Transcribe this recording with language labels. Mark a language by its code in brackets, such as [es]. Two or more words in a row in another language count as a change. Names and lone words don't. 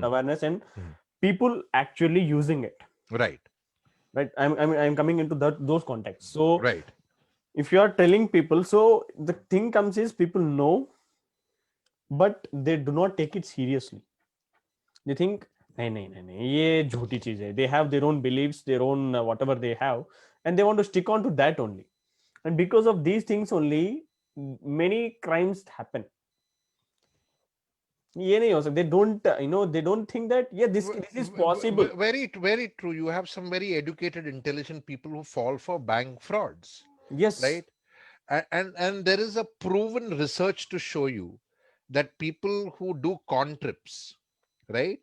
[en] awareness and Hmm. people actually using it. Right. Right. I'm coming into those contexts. So Right. if you are telling people, so the thing comes is people know, but they do not take it seriously. They think, [hi] नहीं, नहीं, नहीं, नहीं, ये झूठी चीज़ है. [en] They have their own beliefs, their own whatever they have, and they want to stick on to that only. And because of these things only, many crimes happen. [hi] ये नहीं हो सकता. [en] They don't, they don't think that yeah, this is possible. Very true. You have some very educated, intelligent people who fall for bank frauds, Yes, right? And there is a proven research to show you that people who do con trips, right?